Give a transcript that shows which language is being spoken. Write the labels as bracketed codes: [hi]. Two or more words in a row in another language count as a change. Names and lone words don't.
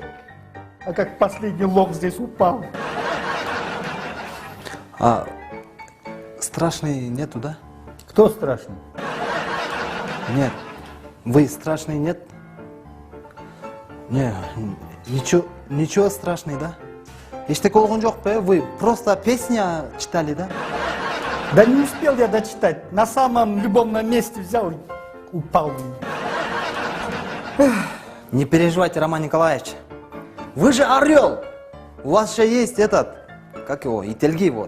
[ru] А как последний лох здесь упал. А страшный нету, да? Кто страшный? Нет. Вы страшный нет? Не, ничего страшный, да? [ky] Эчтеке болгон жок бе? [ru] Вы просто песня читали, да? Да не успел я дочитать. На самом любовном месте взял и упал. Не переживайте, Роман Николаевич. Вы же орел. У вас же есть этот, как его, ительги вот.